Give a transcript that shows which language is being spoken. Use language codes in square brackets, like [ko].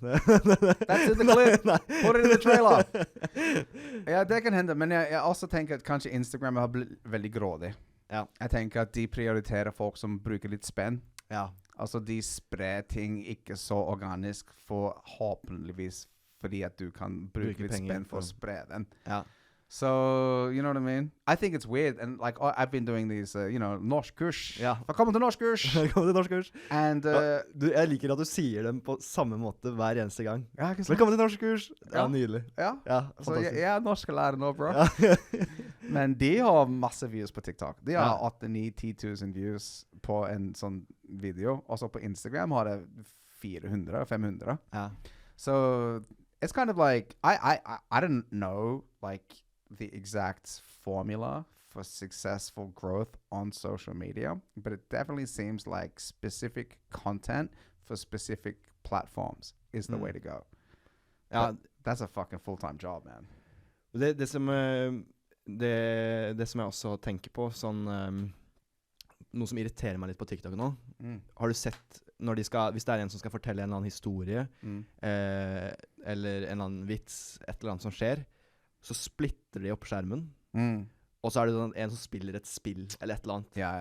[en] That's in the clip. Put it in the trailer. [no] Ja, det kan hende, men jeg også tenker at kanskje Instagram har blitt veldig grådig. Ja. Jeg tenker at de prioriterer folk som bruker litt spenn. Ja. Altså de sprer ting ikke så organisk, forhåpentligvis fordi at du kan bruke litt penger spenn for å for- spre den. Ja. [en] So, you know what I mean? I think it's weird. And like, I've been doing these, norsk kurs. [no] Ja. Velkommen til norsk kurs! Velkommen til norskkurs. [en] And, [no] Jeg liker at du sier dem på samme måte hver eneste gang. ja, ikke sant? Velkommen til norskkurs! Ja, Ja. nydelig. Ja. Ja, Så jeg, fantastisk. jeg er norsklærer nå, bro. Ja. Men de har masse views på TikTok. De har Ja. 8-9-10 000 views på en sånn video. Og så på Instagram har det 400-500. Ja. [en] So it's kind of like I don't know like the exact formula for successful growth on social media, but it definitely seems like specific content for specific platforms is the way to go. [no] Ja, [en] But that's a fucking full-time job, man. [no] det som det som jeg også tenker på, sånn noe som irriterer meg litt på TikTok nå. Har du sett når hvis det er en som skal fortelle en eller annen historie, eller en eller annen vits, et eller annet som skjer, så splitter de opp skjermen, og så er det sånn en som spiller et spill, eller et eller annet.